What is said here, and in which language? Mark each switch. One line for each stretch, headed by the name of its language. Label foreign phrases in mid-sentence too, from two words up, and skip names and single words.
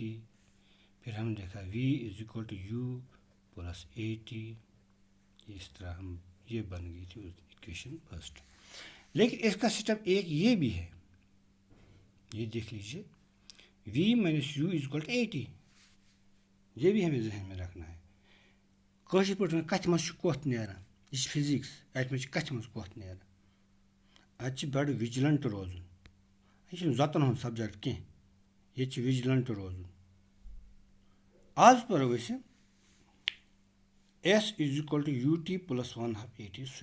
Urdu: پھر ہم نے لکھا V = U + AT. اس طرح ہم یہ بن گئی تھی ایکویشن فرسٹ. لیکن اس کا سسٹم ایک یہ بھی ہے, یہ دیکھ لیجیے V - U = AT. یہ بھی ہمیں ذہن میں رکھنا ہے.
Kashmiri: کٲشِر پٲٹھۍ کَتھِ منٛز چھُ کوٚتھ نیران, یہ چھِ فِزِکس, اَتھ منٛز چھِ کَتھِ منٛز کوٚتھ نیران. اَتہِ چھِ بَڑٕ وِجلَنٹ روزُن. یہِ چھُنہٕ زۄتَن ہُنٛد سبجَکٹ کینٛہہ, ییٚتہِ چھِ وِجلَنٹ روزُن. آز پَرو أسۍ S = UT + 1/2 AT².